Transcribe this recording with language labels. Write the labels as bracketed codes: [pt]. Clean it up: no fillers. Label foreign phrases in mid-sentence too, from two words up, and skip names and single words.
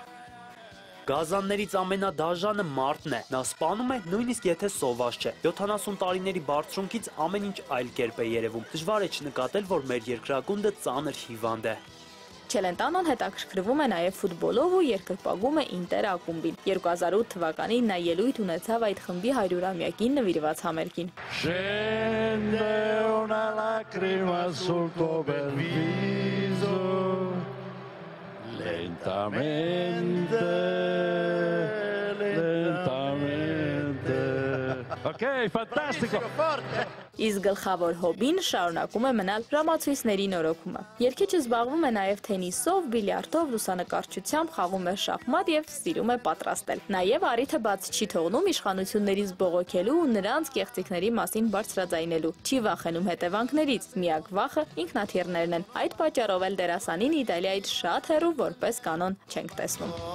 [hy] Գազաններից ամենադաժանը մարդն է, նա սպանում է նույնիսկ եթե սոված չէ, 70 տարիների բարձրունքից ամեն ինչ այլ կերպ է երևում, դժվար է չնկատել, որ մեր երկրագունդը ծանր հիվանդ է։ Չելենտանոն հետաքրքրվում է նաև ֆուտբոլով ու երկրպագում է Ինտեր ակումբին։ 2008 թվականին նա ելույթ ունեցավ այդ խմբի 100-ամյակին նվիրված համերգին։ [it] Lentamente, lentamente. Ok, fantastico. [hy] Իսկ գլխավոր հոբին շարունակում է մնալ ժամացույցների նորոգումը։ Երգիչը զբաղվում է նաև թենիսով, բիլիարդով, լուսանկարչությամբ, խաղում է շախմատ եւ սիրում է պատրաստել։ Նաև առիթը բաց չի թողնում իշխանություններից բողոքելու ու նրանց կեղծիքների մասին բարձրաձայնելու։ Չի վախենում հետևանքներից։ Միակ վախը ինքնաթիռներն են։ Այդ պատճառով էլ դերասանին Իտալիայից շատ հեռու որպես կանոն չենք տեսնում։